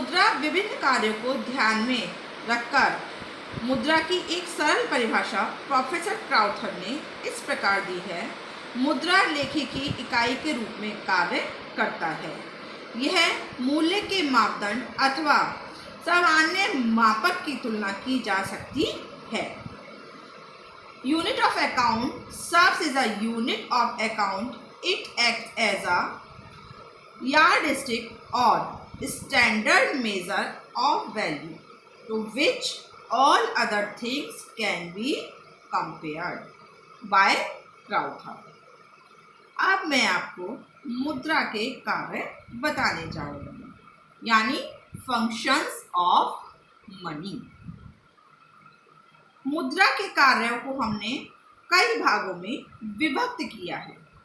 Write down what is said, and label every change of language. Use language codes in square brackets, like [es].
[hi] मुद्रा विभिन्न कार्यों को ध्यान में रखकर मुद्रा की एक सरल परिभाषा प्रोफेसर क्राउथर ने इस प्रकार दी है। मुद्रा लेखी की इकाई के रूप में कार्य करता है। यह मूल्य के मापदंड अथवा सामान्य मापक की तुलना की जा सकती है। [en] Unit of account serves as a unit of account. It acts as a yardstick or standard measure of value to which all other things can be compared by Crowther. [hi] अब मैं आपको मुद्रा के कार्य बताने जा रही हूँ, यानी [en] Functions of money. [hi] मुद्रा के कार्यों को हमने कई भागों में विभक्त किया है।